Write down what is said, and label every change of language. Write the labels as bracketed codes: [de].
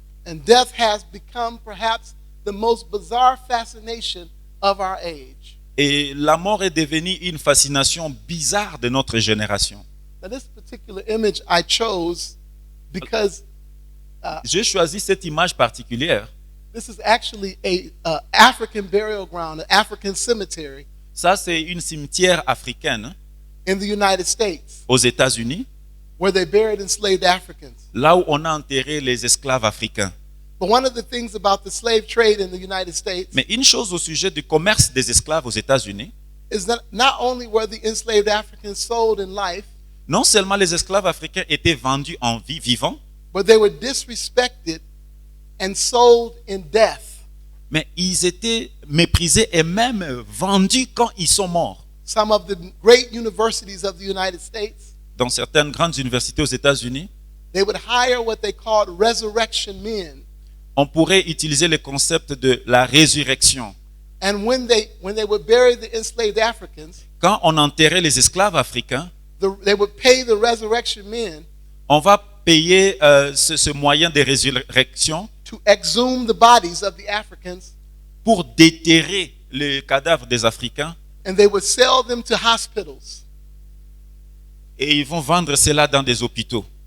[en] And death has become perhaps the most bizarre fascination of our age. [fr] Et la mort est devenue une fascination bizarre de notre génération. [en] Now, this particular image I chose because [fr] J'ai choisi cette image particulière. [en] this is actually a African burial ground, an African cemetery [fr] Ça, c'est une cimetière africaine [en] in the United States [fr] aux États-Unis, [en] where they buried enslaved Africans. [fr] là où on a enterré les esclaves africains. [en] But one of the things about the slave trade in the United States [fr] Mais une chose au sujet du commerce des esclaves aux États-Unis, [en] is that not only were the enslaved Africans sold in life, [fr] non seulement les esclaves africains étaient vendus en vie vivant, [en] but they were disrespected and sold in death. [fr] mais ils étaient méprisés et même vendus quand ils sont morts. [en] Some of the great universities of the United States, [fr] Dans certaines grandes universités aux États-Unis, [en] they would hire what they called resurrection men. [fr] on pourrait utiliser le concept de la résurrection. [en] And when they would bury the enslaved Africans, [fr] Quand on enterrait les esclaves africains, [en] they would pay the resurrection men [fr] on va payer ce moyen de résurrection [en] to exhume the bodies of the Africans, [fr] pour déterrer les cadavres des Africains [en] and they would sell them to hospitals [fr] et ils vont vendre cela dans des hôpitaux